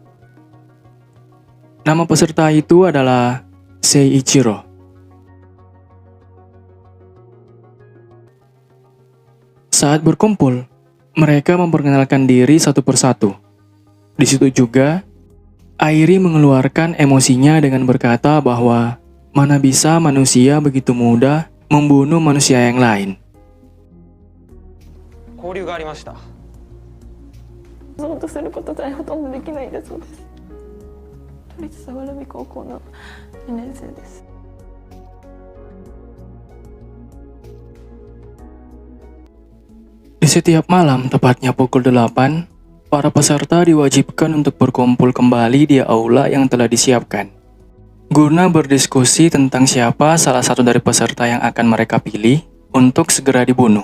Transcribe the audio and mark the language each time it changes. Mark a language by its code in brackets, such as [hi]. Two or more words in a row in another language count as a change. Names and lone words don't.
[id] Nama peserta itu adalah Seiichiro. Saat berkumpul, mereka memperkenalkan diri satu persatu. Di situ juga, Airi mengeluarkan emosinya dengan berkata bahwa mana bisa manusia begitu mudah membunuh manusia yang lain. [ja] 交流がありました。想像とすることさえほとんどできないんだそうです。都立早蕨高校の2年生です。 [id] Di setiap malam, tepatnya pukul 8, para peserta diwajibkan untuk berkumpul kembali di aula yang telah disiapkan, guna berdiskusi tentang siapa salah satu dari peserta yang akan mereka pilih untuk segera dibunuh.